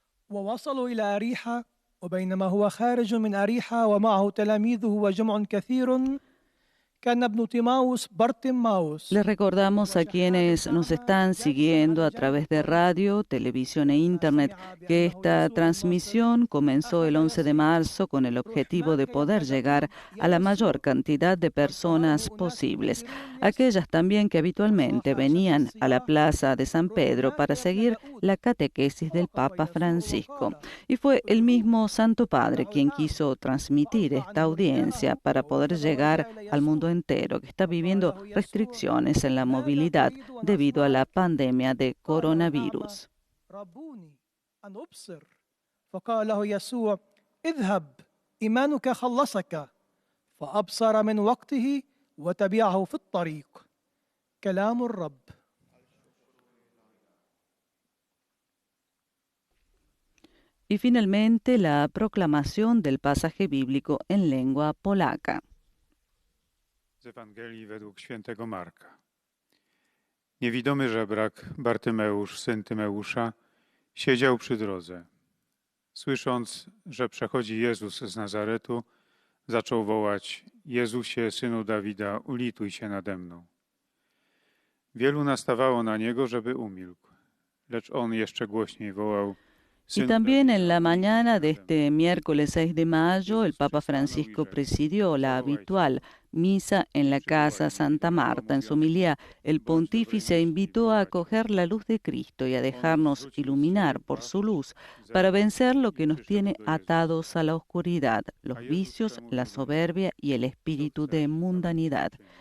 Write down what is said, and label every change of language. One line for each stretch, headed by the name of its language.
Arabic: ووصلوا إلى أريحة وبينما هو خارج من أريحة ومعه تلاميذه وجمع كثير كان ابن تيماوس بارتيماوس.
Spanish: Les recordamos a quienes nos están siguiendo a través de radio, televisión e internet que esta transmisión comenzó el 11 de marzo con el objetivo de poder llegar a la mayor cantidad de personas posibles. Aquellas también que habitualmente venían a la plaza de San Pedro para seguir la catequesis del Papa Francisco. Y fue el mismo Santo Padre quien quiso transmitir esta audiencia para poder llegar al mundo entero que está viviendo restricciones en la movilidad debido a la pandemia de coronavirus.
Arabic: فقال له يسوع اذهب إيمانك خلصك فأبصر من وقته وتبعه في الطريق. كلام الرب.
Spanish: Y finalmente la proclamación del pasaje bíblico en lengua polaca.
Polish: Z Ewangelii według świętego Marka. Niewidomy żebrak Bartymeusz, syn Tymeusza, siedział przy drodze. Słysząc, że przechodzi Jezus z Nazaretu, zaczął wołać: Jezusie, synu Dawida, ulituj się nade mną. Wielu nastawało na niego, żeby umilkł, lecz on jeszcze głośniej wołał:
Spanish: Y también en la mañana de este miércoles 6 de mayo, el Papa Francisco presidió la habitual misa en la Casa Santa Marta. En su homilía, el pontífice invitó a acoger la luz de Cristo y a dejarnos iluminar por su luz para vencer lo que nos tiene atados a la oscuridad, los vicios, la soberbia y el espíritu de mundanidad.